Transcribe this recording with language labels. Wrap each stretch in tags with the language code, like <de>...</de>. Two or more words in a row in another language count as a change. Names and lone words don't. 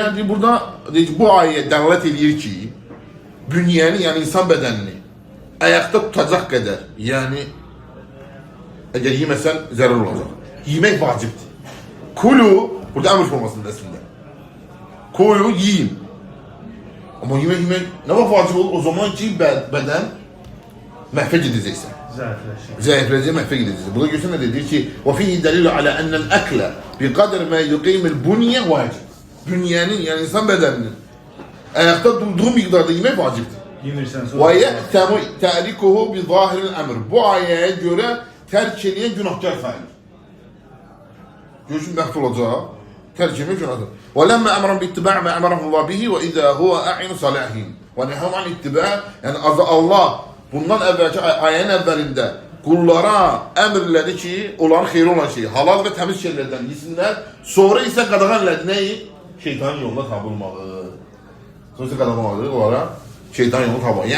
<az>Burada bu ayəyə dəlalət edir ki, bünyəni, yəni insan bədənini ayaqda tutacaq qədər, yəni əgər yeməsən zərər olacaq. Yemək vacibdir. Kulu, burada əmr formasında əslində. Kulu, yiyin. Amma yemək nə vaxt vacib olur? O zaman ki, bədən məhvə gedəcəksən. Zəifləyəcək, məhvə gedəcəksən. Burada görsən nə deyir ki,</az> <ar>وَفِيهِ دَلِيلُ عَلَى أَنَّ الْأَكْلَ بِقَدْرِ مَا يُقِيمِ الْبُنْيَ vacib.</ar> <az>Bünyənin, yəni insan bədəninin ayaqda durduğu miqdarda yemək vacibdir.</az> <ar>وَيَأْتَمُ تَعْرِكُهُ بِظَاهِرِ الْأَمْرِ</ar> <az>Bu ayəyə görə tərk eləyən günahkar sayılır. Görüşün məhv olacaq, tərk eləyən günahdır.</az> <ar>وَلَمَّا أَمْرًا بِاتِّبَاعِ مَا أَمَرَهُ اللّٰهِ بِهِ وَإِذَا هُوَ أَعِنُ صَلَاحِهِمْ وَنَهَوْ عَنْ اتِّبَاعِ</ar> <az>Yəni Allah bundan əvvəlki ayənin əvvəlində qullara əmr elədi ki, onların xeyri olan şeyi, halal və təmiz şeylərdən yesinlər. Sonra isə qadağan elədi nəyi? Şeytanın yoluna tabi olmağı. Sonra isə qadağan olmağı onlara şeytanın yoluna tabi olmağı.</az>